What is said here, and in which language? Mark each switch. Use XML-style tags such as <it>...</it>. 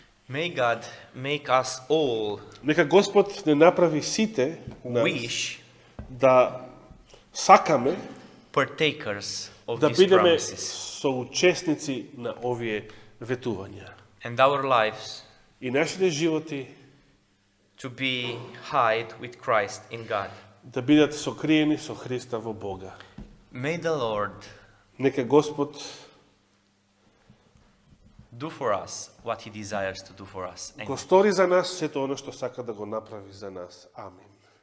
<en>May God make us all</en> <mk>Нека Господ не направи сите нас</mk> <en>wish</en> <mk>да сакаме</mk> <en>partakers of</en> <mk>да</mk> <en>these</en> <mk>бидеме</mk> <en>promises</en> <mk>соучесници на овие ветувања.</mk> <en>and our lives</en> <mk>И нашите животи</mk> <en>to be hid with Christ in God.</en> <mk>да бидат сокриени со Христа во Бога.</mk> <en>May the Lord</en> <mk>Нека Господ</mk> <en>do for us what He desires to do for us. Amen.</en> <mk>го стори за нас сето оно што сака да го направи за нас. Амин.</mk>